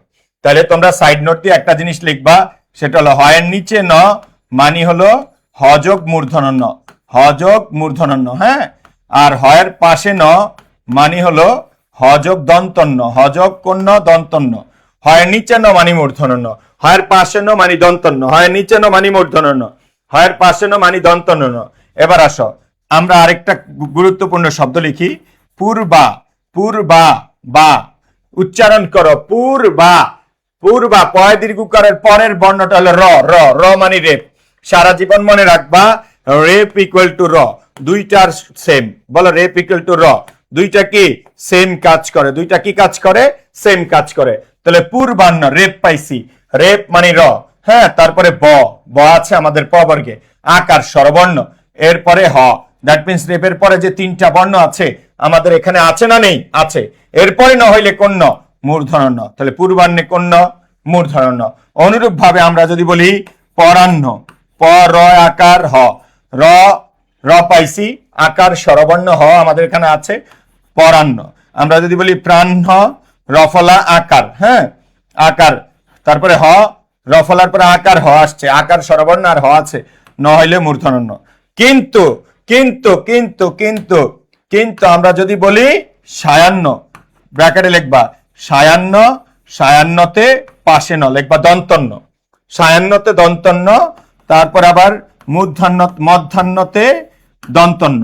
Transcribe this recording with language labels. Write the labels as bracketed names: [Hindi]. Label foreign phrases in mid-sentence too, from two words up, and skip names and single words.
[Bangla] তাহলে তোমরা [English] side note [Bangla] দিয়ে একটা জিনিস লিখবা, সেটা হলো হয়ের নিচে ন মানে হলো হযোগ মূর্ধন্য ন, হযোগ মূর্ধন্য ন, হ্যাঁ। আর হয়ের পাশে ন মানে হলো হযোগ দন্তন্য, হযোগ কোন ন দন্তন্য। হয়ের নিচে ন মানে মূর্ধন্য ন, হয়ের পাশে ন মানে দন্তন্য, হয়ের নিচে ন মানে মূর্ধন্য ন, হয়ের পাশে ন মানে দন্তন্য ন। এবার আসো আমরা আরেকটা গুরুত্বপূর্ণ শব্দ লিখি, পূর্বা, পূর্বা, বা উচ্চারণ করো পূর্বা, পূর্বা। পয় দীর্ঘকারের পরের বর্ণটা হলো র, র, র মানে রেপ। সারা জীবন মনে রাখবা রেপ [English] equal to [Bangla] র, দুইটার সেম। বলো রেপ [English] equal to [Bangla] র, দুইটা কি সেম কাজ করে, দুইটা কি কাজ করে সেম কাজ করে। তাহলে পূর্বাহ্ন রেপ পাইছি, রেপ মানে র, হ্যাঁ। তারপরে ব, ব আছে আমাদের প বর্গে, আকার স্বরবর্ণ, এরপরে হ। [English] that means [Bangla] রেপের পরে যে তিনটা বর্ণ আছে আমাদের এখানে আছে না নেই, আছে। এরপরে ন হইলে কোন ন মূর্ধন্য ন, তাহলে পূর্বাহ্নে কোন ন মূর্ধন্য ন। অনুরূপ ভাবে আমরা যদি বলি পরাহ্ন, প র আকার হ, র, র পাইছি, আকার স্বরবর্ণ হ আমাদের এখানে আছে, পরাহ্ন। আমরা যদি বলি প্রাহ্ন, রফলা আকার, হ্যাঁ আকার, তারপরে হ, রফলার পরে আকার হ আসছে, আকার স্বরবর্ণ আর হ আছে, ন হইলে মূর্ধন্য ন। কিন্তু কিন্তু কিন্তু কিন্তু কিন্তু আমরা যদি বলি সায়াহ্ন, ব্র্যাকেটে লিখবা সায়াহ্ন, সায়াহ্নতে পাশে ন লিখবা দন্তন্য, সায়াহ্নতে দন্তন্য, তারপর আবার মূর্ধন্য, মধ্যাহ্নতে দন্তন্য।